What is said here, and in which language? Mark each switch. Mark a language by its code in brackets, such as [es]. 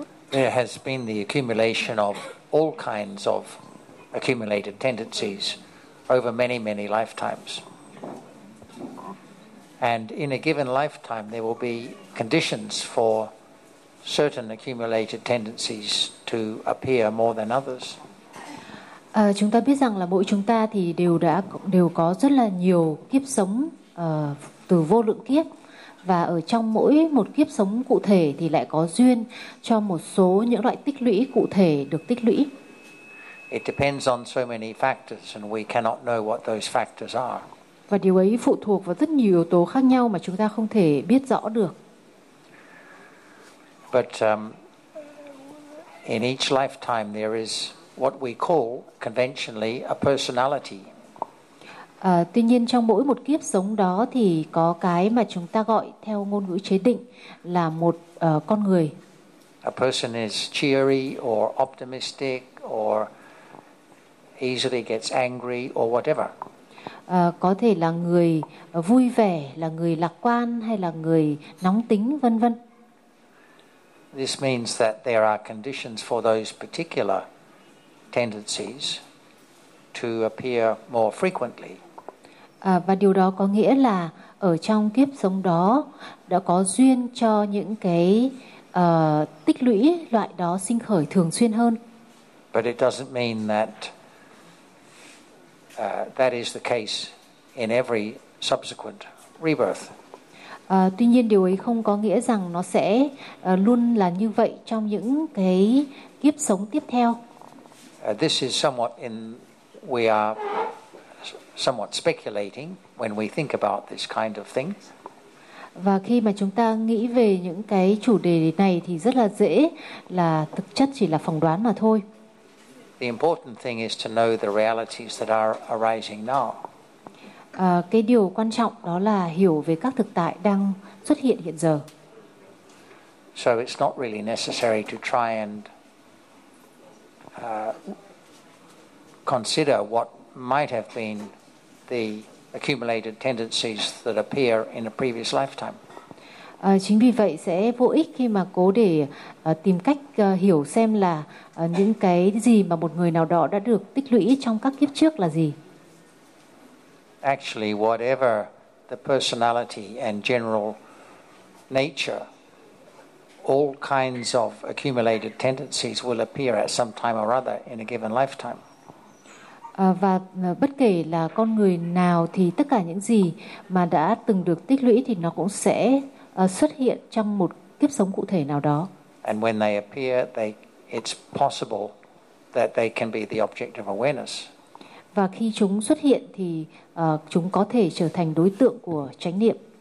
[en] There has been the accumulation of all kinds of accumulated tendencies over many, many lifetimes. And in a given lifetime, there will be conditions for certain accumulated tendencies to appear more than others. [vi] Chúng ta biết rằng là mỗi chúng ta thì đều có rất là nhiều kiếp sống từ vô lượng kiếp, và ở trong mỗi một kiếp sống cụ thể thì lại có duyên cho một số những loại tích lũy cụ thể được tích lũy. [en] It depends on so many factors and we cannot know what those factors are. [vi] Và điều ấy phụ thuộc vào rất nhiều yếu tố khác nhau mà chúng ta không thể biết rõ được. [en] But in each lifetime there is what we call conventionally a personality. [vi] Tuy nhiên trong mỗi một kiếp sống đó thì có cái mà chúng ta gọi theo ngôn ngữ chế định là một con người. [en] A person is cheery or optimistic or easily gets angry or whatever. [vi] Có thể là người vui vẻ, là người lạc quan, hay là người nóng tính, vân vân. [en] This means that there are conditions for those particular tendencies to appear more frequently. [vi] Và điều đó có nghĩa là ở trong kiếp sống đó đã có duyên cho những cái tích lũy loại đó sinh khởi thường xuyên hơn. [en] But it doesn't mean that that is the case in every subsequent rebirth. [vi] Tuy nhiên điều ấy không có nghĩa rằng nó sẽ luôn là như vậy trong những cái kiếp sống tiếp theo. [en] This is somewhat in, we are somewhat speculating when we think about this kind of thing. [vi] Và khi mà chúng ta nghĩ về những cái chủ đề này thì rất là dễ là thực chất chỉ là phỏng đoán mà thôi. [en] The important thing is to know the realities that are arising now. [vi] Cái điều quan trọng đó là hiểu về các thực tại đang xuất hiện hiện giờ. [en] So it's not really necessary to try and consider what might have been the accumulated tendencies that appear in a previous lifetime. [vi] Chính vì vậy sẽ vô ích khi mà cố để tìm cách hiểu xem là những cái gì mà một người nào đó đã được tích lũy trong các kiếp trước là gì. [en] Actually, whatever the personality and general nature, all kinds of accumulated tendencies will appear at some time or other in a given lifetime. [vi] Và bất kể là con người nào thì tất cả những gì mà đã từng được tích lũy thì nó cũng sẽ xuất hiện trong một kiếp sống cụ thể nào đó. [en] And when they appear, it's possible that they can be the object of awareness. [vi] Và khi chúng xuất hiện thì chúng có thể trở thành đối tượng của chánh niệm.